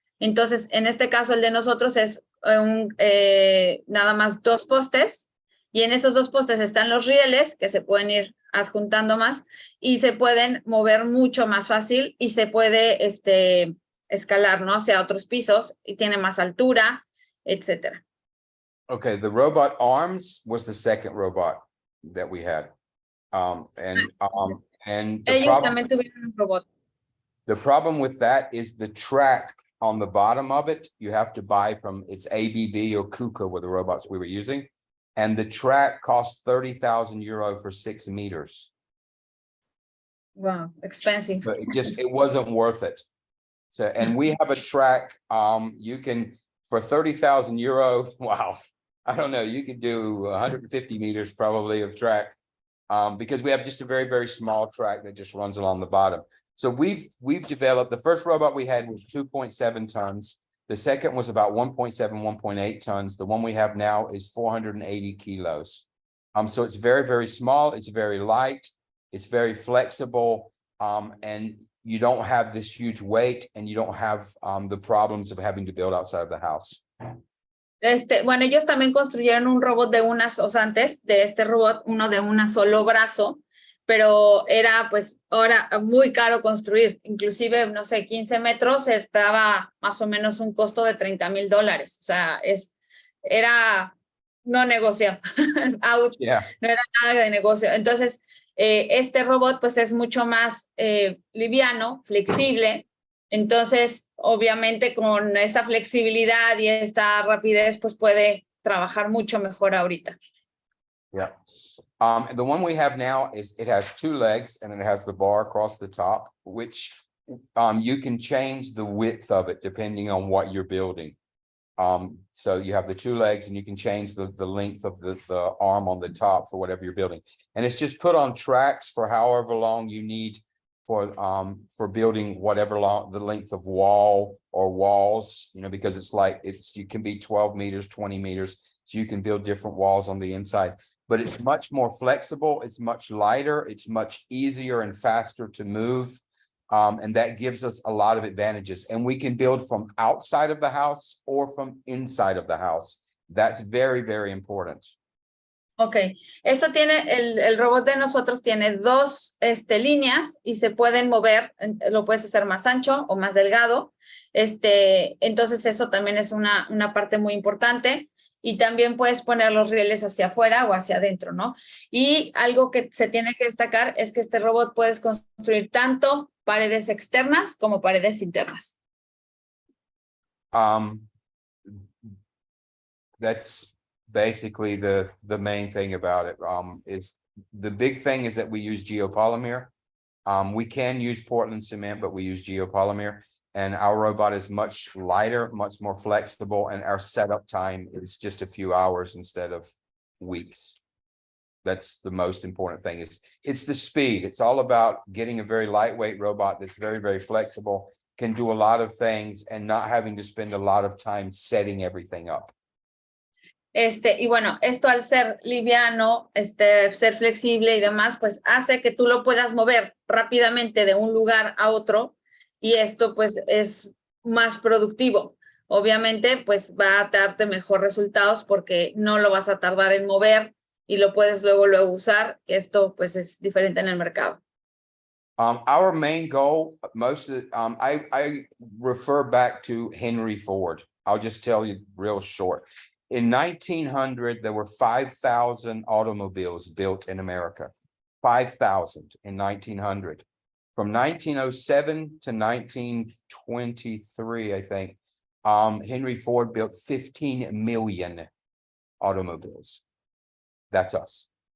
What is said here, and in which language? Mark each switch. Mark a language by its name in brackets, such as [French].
[Spanish] Entonces, en este caso, el de nosotros es nada más 2 postes, y en esos 2 postes están los rieles que se pueden ir adjuntando más y se pueden mover mucho más fácil y se puede escalar, ¿no? Hacia otros pisos y tiene más altura, etcétera. [English] Okay, the robot arms was the 2nd robot that we had. And [Spanish] Ellos también tuvieron un robot. [English] The problem with that is the track on the bottom of it, you have to buy from, it's ABB or KUKA were the robots we were using. And the track cost 30,000 euro for 6 meters. Wow, expensive. But it wasn't worth it. So, and we have a track, you can, for 30,000 euro, wow, I don't know, you could do 150 meters probably of track, because we have just a very, very small track that just runs along the bottom. So we've developed, the first robot we had was 2.7 tons. The second was about 1.7, 1.8 tons. The one we have now is 480 kilos. So it's very, very small. It's very light. It's very flexible. And you don't have this huge weight, and you don't have the problems of having to build outside of the house. [Spanish] Bueno, ellos también construyeron un robot o sea, antes de este robot, uno de un solo brazo, pero era pues ahora muy caro construir, inclusive, no sé, 15 metros estaba más o menos un costo de $30,000, o sea, era no negocio, no era nada de negocio. Entonces, este robot pues es mucho más liviano, flexible. Entonces, obviamente con esa flexibilidad y esta rapidez, pues puede trabajar mucho mejor ahorita. [English] Yeah. The one we have now it has 2 legs, and then it has the bar across the top, which you can change the width of it depending on what you're building. So you have the 2 legs, and you can change the length of the arm on the top for whatever you're building. And it's just put on tracks for however long you need for building whatever the length of wall or walls, because you can be 12 meters, 20 meters. So you can build different walls on the inside, but it's much more flexible. It's much lighter. It's much easier and faster to move. And that gives us a lot of advantages. And we can build from outside of the house or from inside of the house. That's very, very important. [Spanish] Ok, esto tiene, el robot de nosotros tiene dos líneas y se pueden mover, lo puedes hacer más ancho o más delgado. Entonces eso también es una parte muy importante. Y también puedes poner los rieles hacia afuera o hacia adentro, ¿no? Y algo que se tiene que destacar es que este robot puedes construir tanto paredes externas como paredes internas. [English] That's basically the main thing about it. Is the big thing is that we use geopolymer. We can use Portland cement, but we use geopolymer, and our robot is much lighter, much more flexible, and our setup time is just a few hours instead of weeks. That's the most important thing. It's the speed. It's all about getting a very lightweight robot that's very, very flexible, can do a lot of things, and not having to spend a lot of time setting everything up. [Spanish] Y bueno, esto al ser liviano, ser flexible y demás, pues hace que tú lo puedas mover rápidamente de un lugar a otro, y esto pues es más productivo. Obviamente pues va a darte mejor resultados porque no lo vas a tardar en mover y lo puedes luego usar. Esto pues es diferente en el mercado. [English] Our main goal, most of I refer back to Henry Ford. I'll just tell you real short. In 1900, there were 5,000 automobiles built in America. 5,000 in 1900. From 1907 to 1923, I think, Henry Ford built 15 million automobiles. That's us.